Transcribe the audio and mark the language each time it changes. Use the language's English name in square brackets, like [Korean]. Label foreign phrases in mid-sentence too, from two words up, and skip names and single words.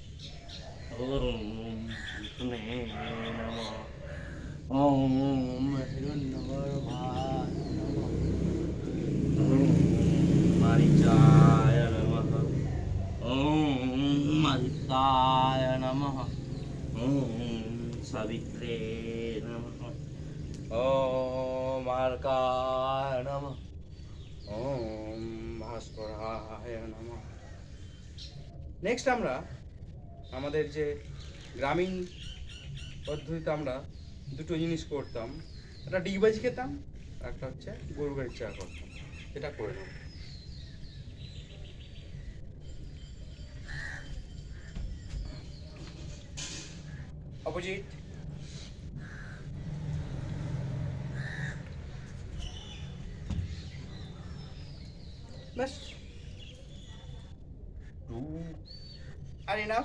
[Sanskrit] ওম বিষ্ণে নমঃ, ওম হিরণ্যগর্ভায় নমঃ, ওম মারিচায় নমঃ, ওম আদিত্যায় নমঃ, ওম সাবিত্রে নমঃ, ওম আর্কায় নমঃ, ওম ভাস্করায় নমঃ। [Bangla] নেক্সট আমরা আমাদের যে গ্রামীণ পদ্ধতিতে আমরা দুটো জিনিস করতাম, একটা ডিগবাজি খেতাম আর একটা হচ্ছে গরু গাড়ির চা করতাম, এটা করে নেব। [English] Opposite bas, two are enough.